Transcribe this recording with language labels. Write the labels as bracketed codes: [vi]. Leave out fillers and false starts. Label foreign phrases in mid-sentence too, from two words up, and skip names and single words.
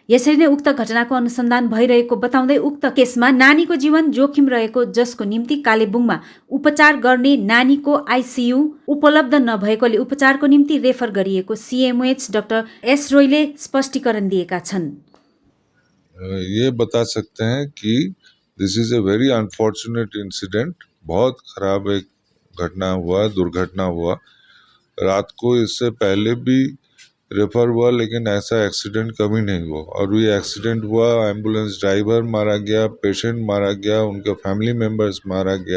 [ne] यसरी नै उक्त घटनाको अनुसन्धान भइरहेको बताउँदै उक्त केसमा नानीको जीवन जोखिम रहेको, जसको निम्ति कालेबुङमा उपचार गर्ने नानीको आइसियू उपलब्ध नभएकोले उपचारको निम्ति रेफर गरिएको सीएमओएच डाक्टर एस रोयले स्पष्टीकरण दिएका छन्। [hi] ये बता सकते हैं कि [en] this is a very unfortunate incident. [hi] बहुत खराब एक घटना हुआ, दुर्घटना हुआ। रात को इससे पहले भी रेफर हुआ, लेकिन ऐसा एक्सीडेंट कभी नहीं हुआ। और ये एक्सीडेंट हुआ, एम्बुलेंस ड्राइवर मारा गया, पेशेंट मारा गया, उनके [en] family members [hi] मारा गया।